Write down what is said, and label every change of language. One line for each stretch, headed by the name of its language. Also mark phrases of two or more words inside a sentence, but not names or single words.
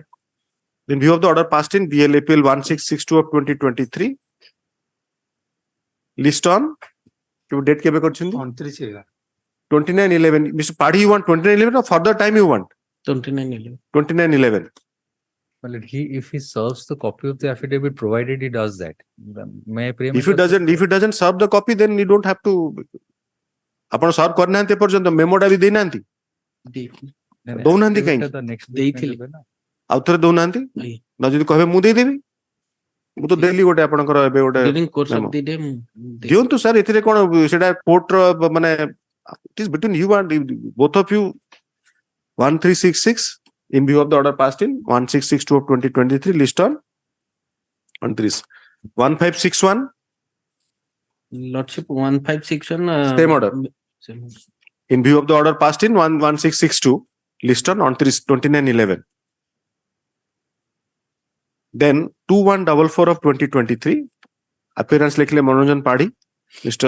English: In view of the order passed in BLAPL 1662 of 2023, list on date
Odia: କେବେ କରୁଛନ୍ତି
English: 29/11. Mr. Padhi, you want 29/11 or further time you want? 29/11. 29/11. Well, if he serves the copy of the affidavit, provided he does that, may I pray? If he doesn't serve the copy, then you don't have to.
Odia: ଆପଣ ସର୍ଭ କରିନାହାନ୍ତି ଏପର୍ଯ୍ୟନ୍ତ ମେମୋଟା ବି ଦେଇନାହାନ୍ତି ଦଉନାହାନ୍ତି କାହିଁକି ଆଉ ଥରେ ଦଉନାହାନ୍ତି ନା ଯଦି କହିବେ ମୁଁ ଦେଇଦେବି ମୁଁ ତ ଦେଲି ଗୋଟେ ଆପଣଙ୍କର ଏବେ ଗୋଟେ ଦିଅନ୍ତୁ ସାର୍ ଏଥିରେ କଣ ସେଟା କୋର୍ଟର ମାନେ
English: it is between you and both of you 1366 in view of the order passed in 1662 of 2023 list on this 1561 Lordship 1561 same order in view of the order passed in 1662 list on 2911 then 2144 of 2023 appearance likely Manoranjan Padi Mr.